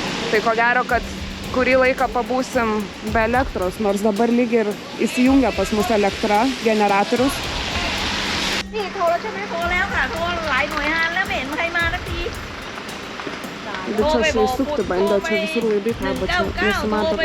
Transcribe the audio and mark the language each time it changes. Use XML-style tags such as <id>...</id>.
<lt>Tai ko gero, kad kurį laiką pabūsim be elektros, nors dabar lyg ir įsijungia pas mus elektra, generatorius.</lt> <th>นี่โทรแล้วใช่ไหมโทรแล้วค่ะโทรหลายหน่วยงานแล้วไม่เห็นใครมาสักที</th> <lt>Bet čia įsukti bandė, čia visur laidai kalba, čia nesimato dabar.</lt>